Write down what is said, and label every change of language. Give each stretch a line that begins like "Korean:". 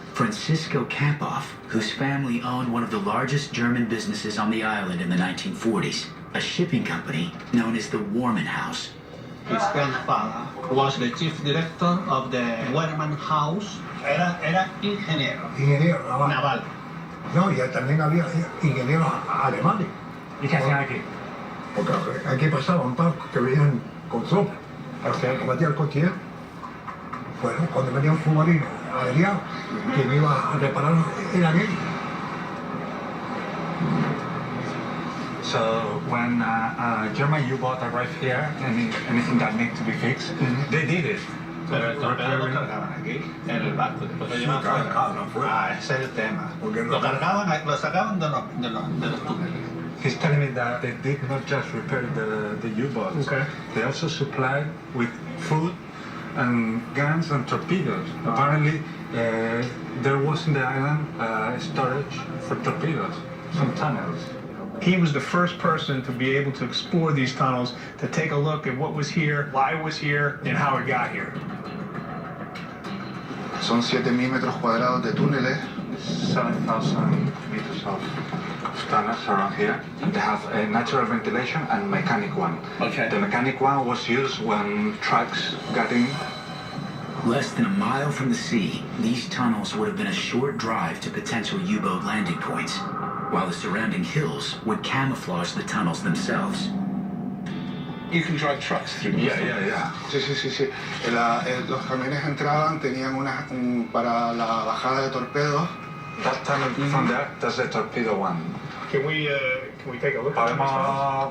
English: Francisco Kapoff, whose family owned one of the largest German businesses on the island in the 1940s, a shipping company known as the Warman House. His grandfather was the chief director of the Warman House.
Spanish: Era ingeniero naval. No, y también había ingenieros alemanes. ¿Y qué hacían aquí? Porque aquí pasaban barcos que venían con tropas.
English: Okay.
Spanish: Combatía el cotier. Bueno, cuando venía un submarino averiado, quien iba a reparar era él.
English: So when German U-boat arrived here, anything that needs to be fixed, they did it.
Spanish: Pero el torpedo lo cargaban aquí, en el barco, después lo llevaban fuera. Ese es el tema. Lo cargaban, lo sacaban de los túneles.
English: He's telling me that they did not just repair the U-boats. Okay. They also supplied with food and guns and torpedoes. Apparently, there was in the island storage for torpedoes, some tunnels. He was the first person to be able to explore these tunnels, to take a look at what was here, why it was here, and how it got here.
Spanish: Son 7.000 metros cuadrados de túneles.
English: 7,000 meters of tunnels around here. They have a natural ventilation and mechanic one. Okay. The mechanic one was used when trucks got in. Less than a mile from the sea, these tunnels would have been a short drive to potential U-boat landing points, while the surrounding hills would camouflage the tunnels themselves. You can drive trucks through these. Yeah.
Spanish: Sí. Los camiones entraban, tenían para la bajada de torpedos.
English: That tunnel from there, that's the torpedo one. Can we take a look at these tunnels?